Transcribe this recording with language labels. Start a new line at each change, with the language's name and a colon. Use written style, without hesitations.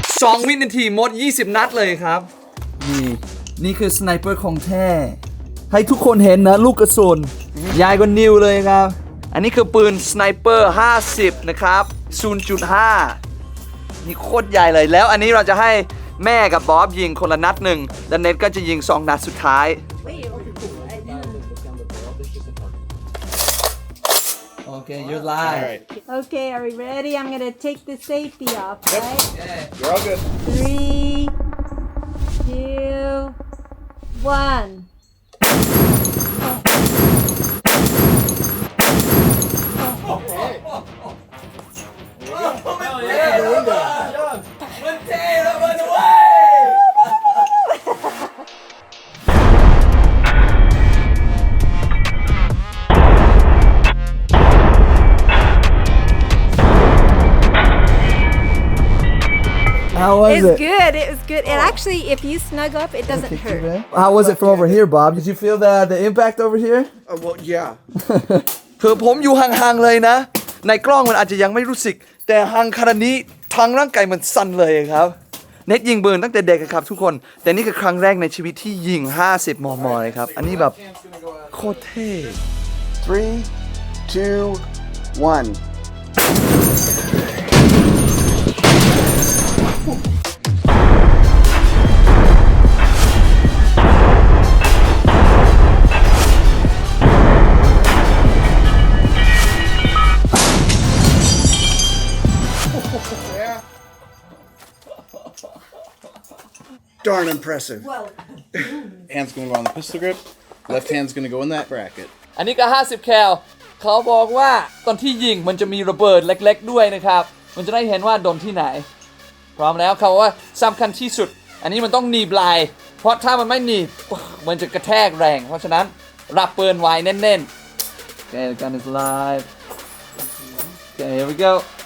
Thai: 2 วินาทีหมด 20 นัดเลยครับ นี่คือสไนเปอร์ของแท้ ให้ทุกคนเห็นนะลูกกระสุนใหญ่กว่านิวเลยครับ อันนี้คือปืนสไนเปอร์ 50 นะครับ 0.5 นี่โคตรใหญ่เลยแล้วอันนี้เราจะให้แม่กับบ๊อบยิงคนละนัดหนึ่งแล้วเน็ตก็จะยิง 2 นัดสุดท้าย โอเค
English: you're live Okay, are we ready? I'm gonna take the safety off, right? You're all good. 3, 2, 1. How was It's good. It was good. And actually, if you snug up, it doesn't hurt. How was it from over here, Bob? Did you feel the impact over here? Well, yeah.
Thai: คือผมอยู่ห่างๆเลยนะ ในกล้องมันอาจจะยังไม่รู้สึก แต่ห่างขนาดนี้ทางร่างกายมันสั่นเลยครับ เน็ตยิงปืนตั้งแต่เด็กครับทุกคน แต่นี่คือครั้งแรกในชีวิตที่ยิง 50 มม. เลยครับ อันนี้แบบโคตรเท่
English: 3, 2, 1. Darn impressive. Hand's gonna go on the pistol grip. Left hand's gonna go in that bracket.
Thai: อันนี้ก็ 50 แคลเขาบอกว่าตอนที่ยิงมันจะมีระเบิดเล็กๆด้วยนะครับ มันจะได้เห็นว่าโดนที่ไหน พร้อมแล้วเขาบอกว่าสำคัญที่สุด อันนี้มันต้องหนีบไหลเพราะถ้ามันไม่หนีบมันจะกระแทกแรง เพราะฉะนั้นรับปืนไว้แน่นๆ
English: Okay, the gun is live. Okay, here we go.